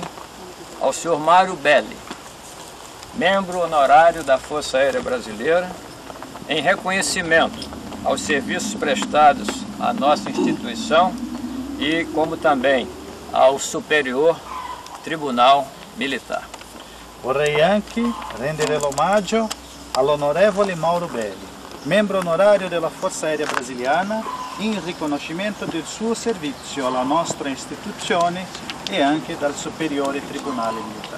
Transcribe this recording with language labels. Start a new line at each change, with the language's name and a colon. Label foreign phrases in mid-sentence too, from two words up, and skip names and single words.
Portuguese: ao senhor Mário Belli, membro honorário da Força Aérea Brasileira, em reconhecimento aos serviços prestados à nossa instituição e como também ao Superior Tribunal Militar.
Italian: Vorrei anche rendere l'omaggio all'onorevole Mauro Belli, membro onorario della Forza Aerea Brasiliana, in riconoscimento del suo servizio alla nostra istituzione e anche dal Superiore Tribunale Militare.